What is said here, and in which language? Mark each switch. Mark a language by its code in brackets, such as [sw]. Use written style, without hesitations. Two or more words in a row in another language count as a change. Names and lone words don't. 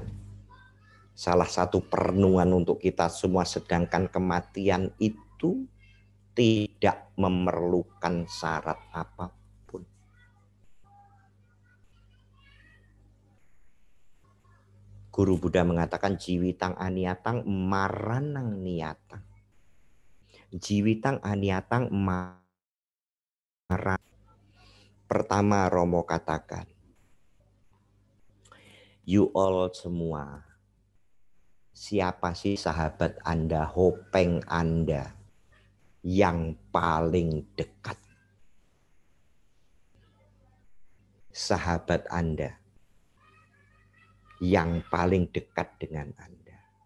[id] Salah satu perenungan untuk kita semua, sedangkan kematian itu tidak memerlukan syarat apapun. Guru Buddha mengatakan [pi] jiwitang aniatang maranang niatang. Jiwitang aniatang marang. [id] Pertama Romo katakan, [en] you all [id] semua, siapa sih sahabat Anda, hopeng Anda yang paling dekat? Sahabat Anda yang paling dekat dengan Anda.